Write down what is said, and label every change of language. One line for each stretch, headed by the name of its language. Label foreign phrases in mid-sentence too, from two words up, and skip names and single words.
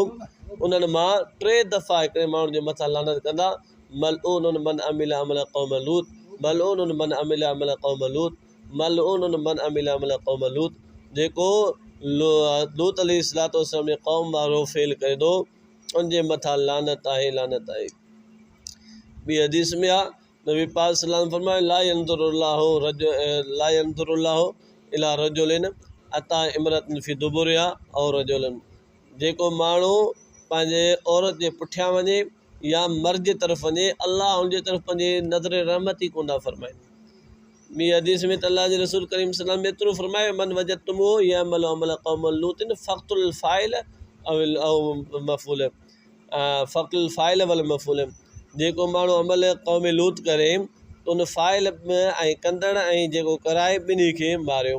Sindhi: उन्हनि मां 3 दफ़ा हिकिड़े माण्हू जे मथां लानत कंदा,
Arabic: ملعون من عمل عمل قوم لوط, ملعون من عمل عمل قوم لوط, ملعون من عمل عمل قوم لوط.
Sindhi: जेको लूत अलैहिस्सलाम जे क़ौम वारो फ़ेल करे थो उनजे मथां लानत आहे, लानत आहे। ॿी हदीस में आहे नबी पाक
Arabic: صلى الله عليه وسلم
Sindhi: फरमायो
Arabic: لا ينظر الله إلى رجل أتى امرأة في دبرها أو رجلا,
Sindhi: जेको माण्हू पंहिंजे औरत जे पुठियां वञे या मर्द जे तरफ़ वञे, अल्लाह उनजे तरफ़ पंहिंजे नज़र रहमत ई कोन था फरमाइनि। ॿी हदीस में त अल्लाह जे रसूल करीम
Arabic: صلى الله عليه وسلم
Sindhi: एतिरो फरमायो
Arabic: من وجدتموه يعمل عمل قوم لوط فاقتلوا الفاعل أو المفعول فاقتلوا الفاعل والمفعول,
Sindhi: जेको माण्हू अमल क़ौम लूत करे त उन फ़ाइल ऐं कंदड़ ऐं जेको कराए ॿिन्ही खे मारियो।